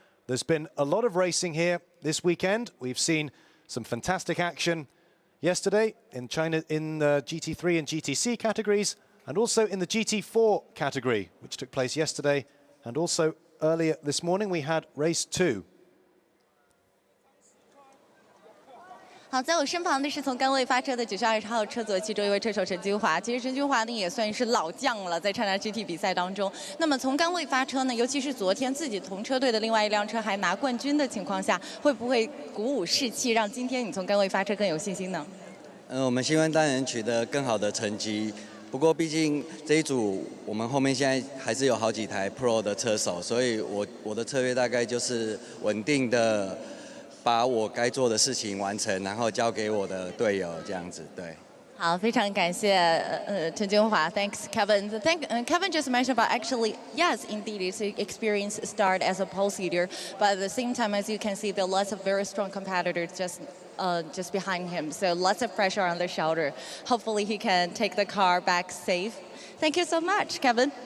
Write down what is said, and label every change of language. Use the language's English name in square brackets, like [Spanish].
[English] There's been a lot of racing here this weekend. We've seen some fantastic action yesterday in China in the GT3 and GTC categories, and also in the GT4 category, which took place yesterday And also earlier this morning, we had race 2. [Chinese] 好，在我身旁的是从杆位发车的92号车组其中一位车手陈君华。其实陈君华呢也算是老将了，在 China GT 比赛当中。那么从杆位发车呢，尤其是昨天自己同车队的另外一辆车还拿冠军的情况下，会不会鼓舞士气，让今天你从杆位发车更有信心呢？我们希望当然取得更好的成绩。不过毕竟这一组我们后面现在还是有好几台 Pro 的车手，所以我的策略大概就是稳定的。把我该做的事情完成，然后交给我的队友，这样子，对。好，非常感谢陈君华 ， [English] Thanks Kevin. Kevin just mentioned about actually yes, indeed, it's an experienced start as a pole seater, but at the same time, as you can see, there are lots of very strong competitors just behind him, so lots of pressure on the shoulder. Hopefully, he can take the car back safe. Thank you so much, Kevin.